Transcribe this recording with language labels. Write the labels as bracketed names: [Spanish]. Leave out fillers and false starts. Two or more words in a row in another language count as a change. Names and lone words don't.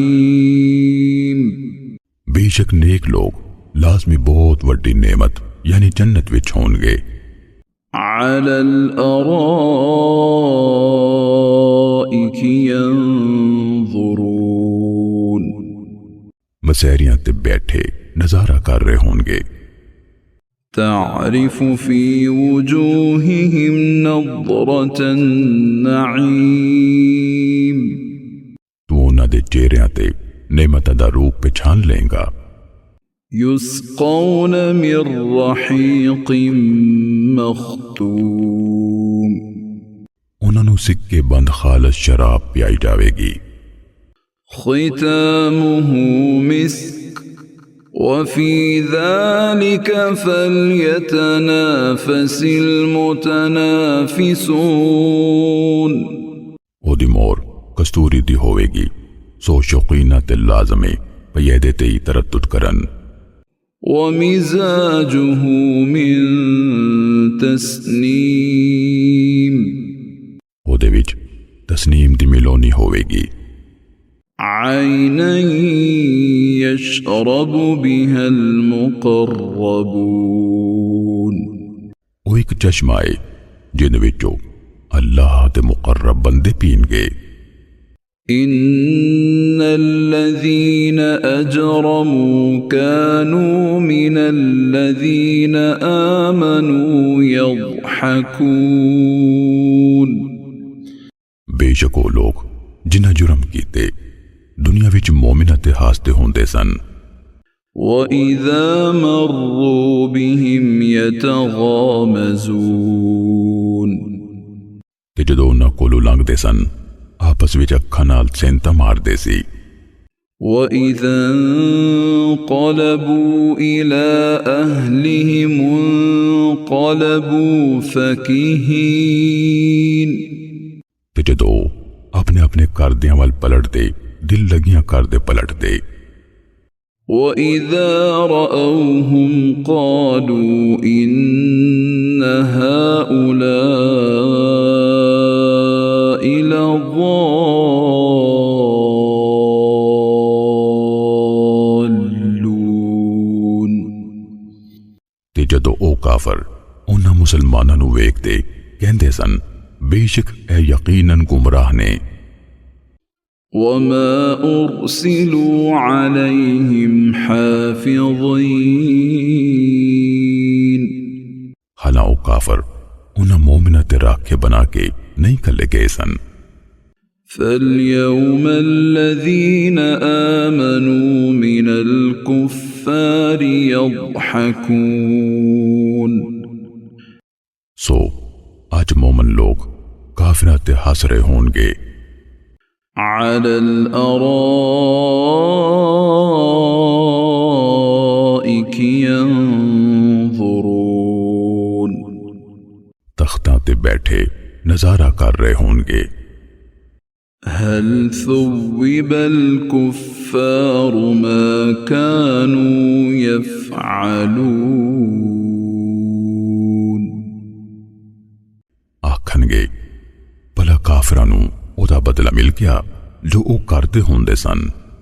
[Punjabi] بے شک نیک لوگ لازمی بہت وڈی نعمت یعنی جنت وچ ہون گے۔ [Arabic] على الأرائك ينظرون [Punjabi] مسیریاں تے بیٹھے نظارہ کر رہے ہون گے۔ [Arabic] تعرف في وجوههم نظرة النعيم [Punjabi] تو انہاں دے چہریاں تے نعمتاں دا روپ پہچان لیں گا۔ [Arabic] يسقون من رحيق مختوم [Punjabi] انہاں نوں سکے بند خالص شراب پیائی جاوے گی۔ [Arabic] ختامه مسك وفي ذلك فليتنافس المتنافسون [Punjabi] او دی مور کستوری دی ہوئے گی، سو شوقینہ تے لازمے پیدے تے ہی تردد کرن۔ [Arabic] ومزاجه من تسنیم [Punjabi] او دے وچ تسنیم دی ملونی ہوئے گی۔ [Arabic] عینا یشرب بها المقربون [Punjabi] وہ ایک چشمہ ہے جن وچوں اللہ دے مقرب بندے پین گے۔ [Arabic] ان الذين اجرموا كانوا من الذين آمنوا يضحكون [Punjabi] بے شک وہ لوگ جنہاں جرم کیتے دنیا وچ مومناں تے ہاستے ہوندے سن۔ [Arabic] وَإِذَا مَرُّوا بِهِمْ يَتَغَامَزُونَ [Punjabi] تے جدوں انہاں کولوں لنگدے سن آپس وچ اکھاں نال سینتا ماردے سی۔ [Arabic] وَإِذَا انقلبوا إِلَىٰ أَهْلِهِمُ انقلبوا فَكِهِينَ [Punjabi] تے جدوں اپنے اپنے کردیاں وال پلٹ دے دل لگیاں کردے پلٹ دے۔ [Arabic] وَإِذَا رَأَوْهُمْ قَالُوا إِنَّ هَٰؤُلَاءِ لَضَالُّونَ [Punjabi] تے جدوں او کافر انہاں مسلماناں نوں ویکھ دے کہندے سن بے شک اے یقیناً گمراہ نے۔ [Arabic] وَمَا أُرْسِلُوا عَلَيْهِمْ حَافِظِينَ [Punjabi] حالانکہ او کافر انہاں مومنہ تے راکھے بنا کے نہیں کلے گئے سن۔ [Arabic] فَالْيَوْمَ الَّذِينَ آمَنُوا مِنَ الْكُفَّارِ يَضْحَكُونَ [Punjabi] سو آج مومن لوگ کافراں تے ہنس رہے ہون گے۔ [Arabic] عَلَى الْأَرَائِكِ يَنظُرُونَ [Punjabi] تختاں تے بیٹھے نظارہ کر رہے ہون گے۔ [Arabic] هل ثوب الكفار ما كانوا يفعلون [Punjabi] آکھن گے بھلا کافراں نوں او دا بدلہ مل گیا جو او کردے ہوندے سن۔